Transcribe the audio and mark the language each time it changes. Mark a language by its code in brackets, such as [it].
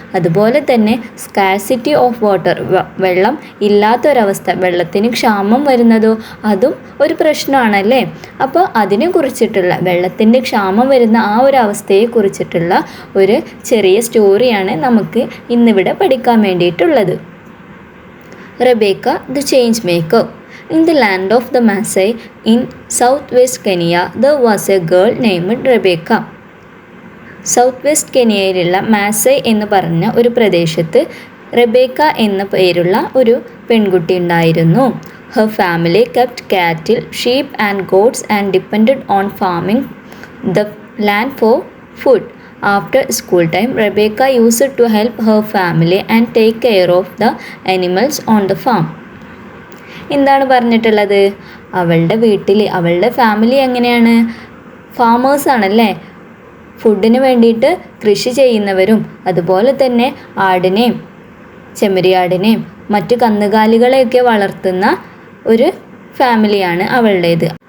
[ml] അതുപോലെ തന്നെ [en] scarcity of water, [ml] വെള്ളം ഇല്ലാത്തൊരവസ്ഥ, വെള്ളത്തിന് ക്ഷാമം വരുന്നതോ അതും ഒരു പ്രശ്നമാണല്ലേ. അപ്പോൾ അതിനെക്കുറിച്ചിട്ടുള്ള, വെള്ളത്തിൻ്റെ ക്ഷാമം വരുന്ന ആ ഒരു അവസ്ഥയെ കുറിച്ചിട്ടുള്ള ഒരു ചെറിയ സ്റ്റോറിയാണ് നമുക്ക് ഇന്നിവിടെ പഠിക്കാൻ വേണ്ടിയിട്ടുള്ളത്. [en] Rebecca the change maker. In the land of the Maasai in southwest Kenya, there was a girl named Rebecca. [ml] South west കെനിയയിലുള്ള മാസൈ എന്ന് പറഞ്ഞ ഒരു പ്രദേശത്ത് റെബേക്ക എന്ന പേരുള്ള ഒരു പെൺകുട്ടി ഉണ്ടായിരുന്നു. [en] Her family kept cattle, sheep and goats and depended on farming the land for food. After school time, Rebecca used to help her family and take care of the animals on the farm. [ml] എന്താണ് പറഞ്ഞിട്ടുള്ളത്? അവളുടെ വീട്ടിൽ, അവളുടെ family എങ്ങനെയാണ്? ഫാമേഴ്സാണല്ലേ. ഫുഡിന് വേണ്ടിയിട്ട് കൃഷി ചെയ്യുന്നവരും അതുപോലെ തന്നെ ആടിനെയും ചെമ്മരിയാടിനെയും മറ്റു കന്നുകാലികളെയൊക്കെ വളർത്തുന്ന ഒരു ഫാമിലിയാണ് അവളുടേത്.